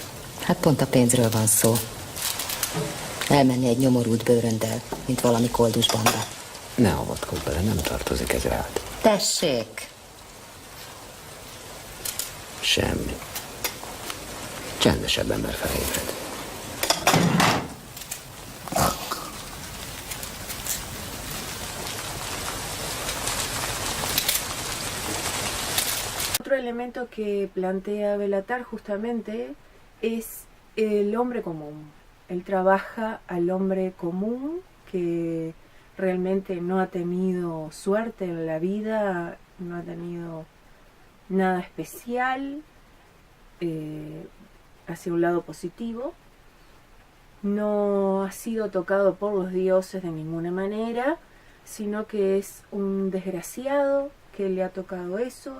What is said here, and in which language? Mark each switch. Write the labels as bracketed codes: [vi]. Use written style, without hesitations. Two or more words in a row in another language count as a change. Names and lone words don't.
[hu] Hát pont a pénzről van szó. Elmenni egy nyomorult bőröndel, mint valami koldus banda. Ne avatkozz bele, nem tartozik ez rád. Tessék! Semmi. Csendesebben, mert felébred. [es] Otro elemento que plantea Béla Tarr justamente es el hombre común. Él trabaja al hombre común que realmente no ha tenido suerte en la vida, no ha tenido nada especial, hacia un lado positivo, no ha sido tocado por los dioses de ninguna manera, sino que es un desgraciado que le ha tocado eso.